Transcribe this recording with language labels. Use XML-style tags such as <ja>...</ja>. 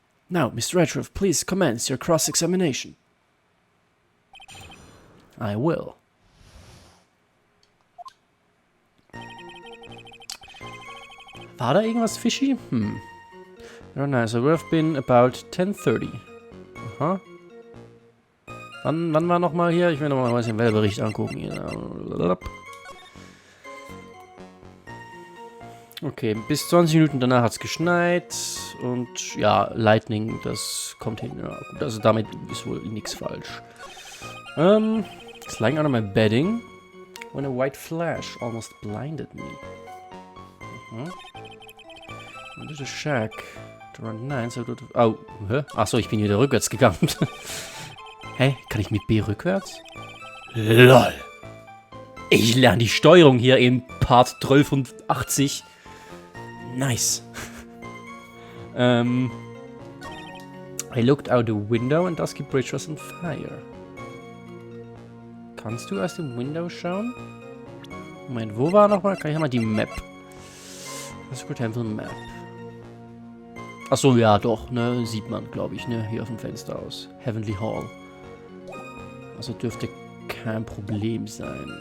<en>Now, Mr. Redruth, please commence your cross-examination. I will.</en> <de>War da irgendwas fishy?</de> <en>Very nice. It would have been about 10:30.</en> <de>Aha. Wann war nochmal hier? Ich will nochmal den Wetterbericht angucken. Okay, bis 20 Minuten danach hat es geschneit. Und ja, Lightning, das kommt hin. Ja, gut, also damit ist wohl nichts falsch.</de> <en>It's lying under my bedding when a white flash almost blinded me. Into the shack. Around 9, so oh, hä?</en> <de>Achso, ich bin wieder rückwärts gegangen. Hä? Kann ich mit B rückwärts? LOL! Ich lerne die Steuerung hier in Part 1280.</de> <en>Nice. I looked out the window and Dusky Bridge was on fire.</en> <de>Kannst du aus dem Window schauen? Moment, wo war nochmal? Kann ich mal die Map? Secret Temple Map. Achso, ja doch, ne, sieht man, glaube ich, ne, hier auf dem Fenster aus. Heavenly Hall. Also dürfte kein Problem sein.</de>